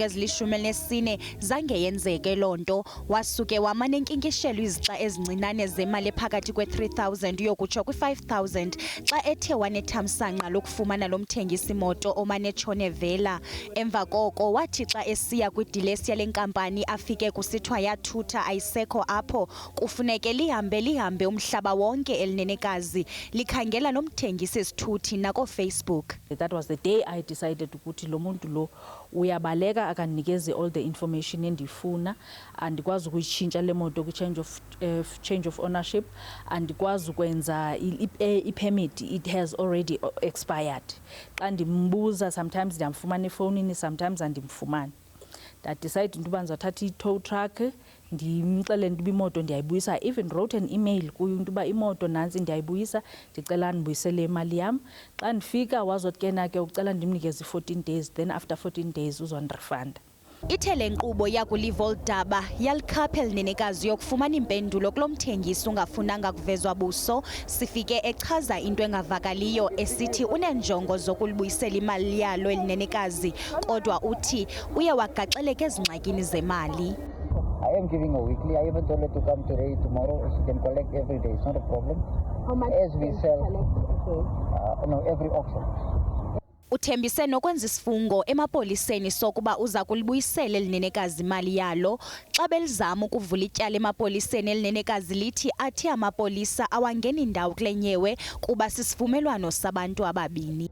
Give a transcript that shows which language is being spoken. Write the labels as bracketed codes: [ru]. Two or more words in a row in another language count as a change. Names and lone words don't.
[xh] ezili14 zange yenzeke lonto wasuke wamane enkinkishelo izixa ezincinane zemali ephakathi kwe3000 yokutsho kwi5000 xa ethe wanethamsanqa lokufumana lomthengisi imoto omane tshone vela emva koko wathi xa esiya kwidilesi yale nkampani afike lifike kusithiwa yathutha ayisekho apho kufuneke lihambe umhlaba wonke elinenekazi likhangela nomthengisi sithuthi nako-Facebook. [en] That was the day I decided [xh] ukuthi lo muntu lo uyabaleka akandinikeze [en] all the information [xh] endifuna, andikwazi ukuyitshintsha le moto [en] change of ownership, [xh] andikwazi ukwenza i-permit, [en] it has already expired. [xh] Xa ndimbuza sometimes ndiyamfumana efowunini, sometimes andimfumani. Ndadecide into yoba ndizawuthatha i-tow truck ndimxelele into uba imoto ndiyayibuyisa. [en] Even wrote an email [xh] kuyo into uba imoto nantsi ndiyayibuyisa, ndicela ndibuyisele imali yam. Xa ndifika wazothi ke ucela ndimnikeze 14 days, [en] then after 14 days [xh] uzondirefanda. Ithe le nkqubo yakuliva olu daba yalikhapha elinenekazi yokufumana impendulo kulo mthengisi ungafunanga kuvezwa buso. Sifike echaza into engavakaliyo esithi unenjongo zokulibuyisela imali yalo elinenekazi, kodwa uthi uye wagaxeleka ezingxakini zemali. [en] I am giving a weekly. I even told her to come today, tomorrow. She can collect every day. It's not a problem. How much As we sell, okay. every auction. [xh] Uthembise nokwenza isifungo emapoliseni sokuba uza kulibuyisela elinenekazi imali yalo. Xa belizama ukuvula ityala emapoliseni elinenekazi lithi athi amapolisa awangeni indawo kule nyewe kuba sisivumelwano sabantu ababini.